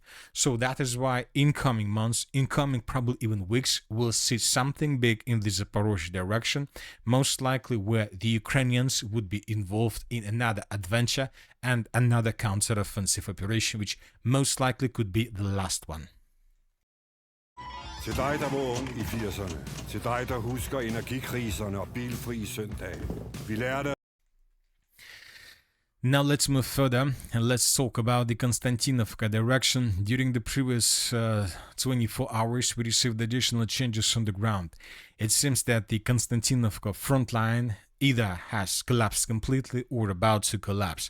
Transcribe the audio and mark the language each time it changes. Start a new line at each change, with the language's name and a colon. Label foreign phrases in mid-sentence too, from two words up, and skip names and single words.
English: So that is why in coming months, in coming probably even weeks, we'll see something big in the Zaporozhye direction, most likely where the Ukrainians would be involved in another adventure and another counter-offensive operation, which most likely could be the last one.
Danish: Til dig, der var ung i 80'erne. Til dig, der husker energikriserne og bilfri søndage. Vi lærte.
English: Now let's move further and let's talk about the Konstantinovka direction. During the previous 24 hours, we received additional changes on the ground. It seems that the Konstantinovka front line either has collapsed completely or about to collapse.